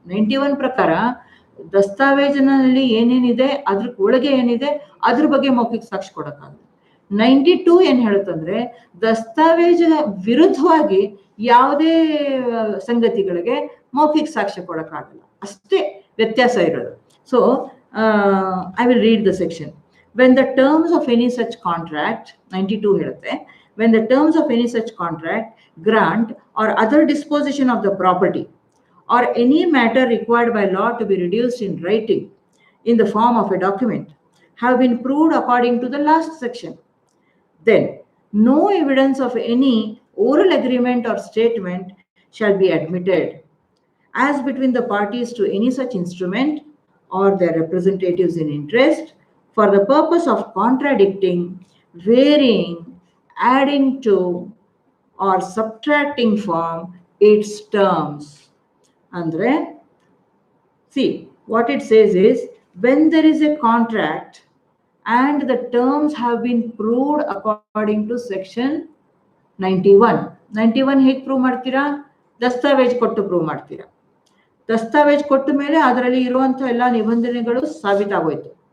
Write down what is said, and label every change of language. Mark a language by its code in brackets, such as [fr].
[kn] 91 ಪ್ರಕಾರ ದಸ್ತಾವೇಜಿನಲ್ಲಿ ಏನೇನಿದೆ, ಅದ್ರ ಒಳಗೆ ಏನಿದೆ, ಅದ್ರ ಬಗ್ಗೆ ಮೌಖಿಕ ಸಾಕ್ಷ್ಯ ಕೊಡಕ್ಕಾಗಲ್ಲ. 92 ಏನ್ ಹೇಳುತ್ತಂದ್ರೆ ದಸ್ತಾವೇಜ ವಿರುದ್ಧವಾಗಿ ಯಾವುದೇ ಸಂಗತಿಗಳಿಗೆ ಮೌಖಿಕ ಸಾಕ್ಷ್ಯ ಕೊಡಕ್ಕಾಗಲ್ಲ, ಅಷ್ಟೇ ವ್ಯತ್ಯಾಸ ಇರೋದು. [en] So I will read the section. When the terms of any such contract, [kn] 92 ಹೇಳುತ್ತೆ, [en] when the terms of any such contract, grant or other disposition of the property or any matter required by law to be reduced in writing in the form of a document have been proved according to the last section, then no evidence of any oral agreement or statement shall be admitted as between the parties to any such instrument or their representatives in interest for the purpose of contradicting, varying, adding to, or subtracting from its terms. [kn] Andre, [en] see, what it says is, when there is a contract and the terms have been proved according to section 91. [kn] 91 ಹೇಗೆ prove ಮಾಡ್ತೀರಾ? ದಸ್ತಾವೇಜ್ ಕೊಟ್ಟು prove ಮಾಡ್ತೀರಾ. ದಸ್ತಾವೇಜ್ ಕೊಟ್ಟ ಮೇಲೆ ಅದರಲ್ಲಿ ಇರುವಂಥ ಎಲ್ಲ ನಿಬಂಧನೆಗಳು ಸಾಬೀತಾಗೋಯ್ತು.